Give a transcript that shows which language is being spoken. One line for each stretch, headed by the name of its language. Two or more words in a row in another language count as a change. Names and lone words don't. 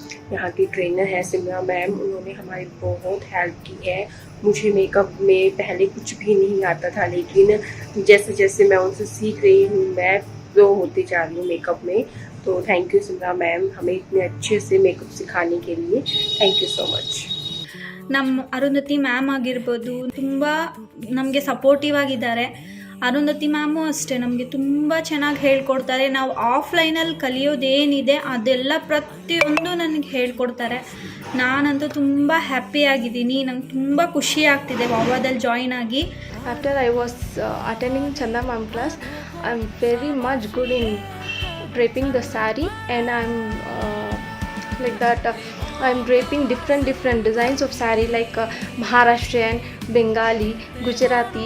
Hindi: यहाँ की ट्रेनर है सिमरा मैम, उन्होंने हमारी बहुत हेल्प की है। मुझे मेकअप में पहले कुछ भी नहीं आता था, लेकिन जैसे जैसे मैं उनसे सीख रही हूँ मैं प्रो होती जा रही हूँ मेकअप में। तो
English: thank you
Hindi: सिमरा मैम, हमें इतने अच्छे से मेकअप सिखाने के लिए।
English: thank you so much.
Kannada: ನಮ್ಮ ಅರುಂಧತಿ ಮ್ಯಾಮ್ ಆಗಿರ್ಬೋದು ತುಂಬ ನಮಗೆ ಸಪೋರ್ಟಿವ್ ಆಗಿದ್ದಾರೆ. ಅರುಂಧತಿ ಮ್ಯಾಮು ಅಷ್ಟೇ ನಮಗೆ ತುಂಬ ಚೆನ್ನಾಗಿ ಹೇಳ್ಕೊಡ್ತಾರೆ. ನಾವು ಆಫ್ಲೈನಲ್ಲಿ ಕಲಿಯೋದೇನಿದೆ ಅದೆಲ್ಲ ಪ್ರತಿಯೊಂದು ನನಗೆ ಹೇಳ್ಕೊಡ್ತಾರೆ. ನಾನಂತೂ ತುಂಬ ಹ್ಯಾಪಿಯಾಗಿದ್ದೀನಿ. ನಂಗೆ ತುಂಬ ಖುಷಿ ಆಗ್ತಿದೆ ವಾವಾದಲ್ಲಿ ಜಾಯಿನ್ ಆಗಿ.
English: After I was attending Chanda ma'am class, I'm very much good in draping the saree, and I'm like that. I'm draping different designs of saree like Maharashtrian, Bengali, Gujarati.